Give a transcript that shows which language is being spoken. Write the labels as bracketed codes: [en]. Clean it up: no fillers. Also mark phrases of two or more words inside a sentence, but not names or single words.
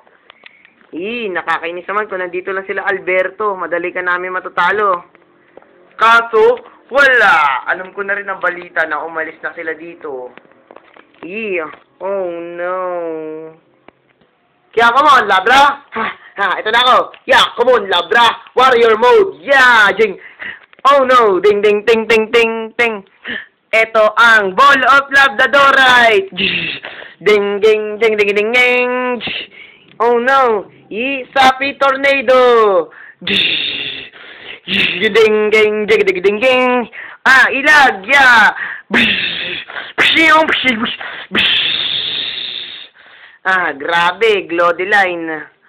[tl] Nakakainis naman kung nandito lang sila Alberto. Madali ka namin matatalo. Kaso, wala. Alam ko na rin ang balita na umalis na sila dito. [en] Oh no. Kaya come on, Labra! [tl] Ito na ako! [en] Come on, Labra! Warrior mode! Jing! Oh no! Ding ding ting ting ting ting! [tl] Ito ang Ball of Labradorite! Ding ding ding ding ding ding! [en] Oh no! Sapi Tornado! Ding ding ding ding ding ding! [tl] Ilag! Grabe, Glodiline.